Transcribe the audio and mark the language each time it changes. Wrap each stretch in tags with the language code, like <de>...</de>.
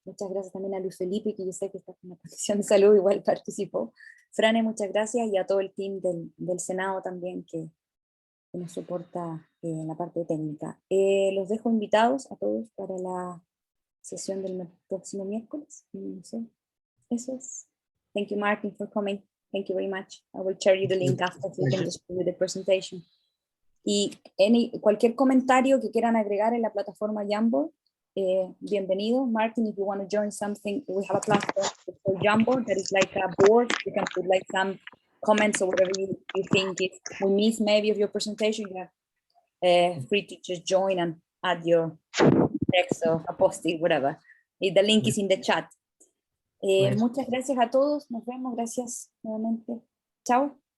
<es>Muchas gracias también a Luis Felipe, que yo sé que está en la Comisión de Salud, igual participó. Frane, muchas gracias, y a todo el team del Senado también, que nos soporta en la parte técnica. Los dejo invitados a todos para la sesión del próximo miércoles. No sé. Eso es.</es> <en>Thank you, Martin, for coming. Thank you very much. I will share you the link after so you can just do the presentation.</en> <es>Y cualquier comentario que quieran agregar en la plataforma Jamboard, bienvenido.</es> <en>Martin, if you want to join something, we have a platform for Jamboard that is like a board. You can put like some comments or whatever you think. If we miss maybe of your presentation, you are free to just join and add your text or a post-it, whatever. The link is in the chat.</en> <es>Muchas gracias a todos. Nos vemos. Gracias nuevamente. Chao.</es>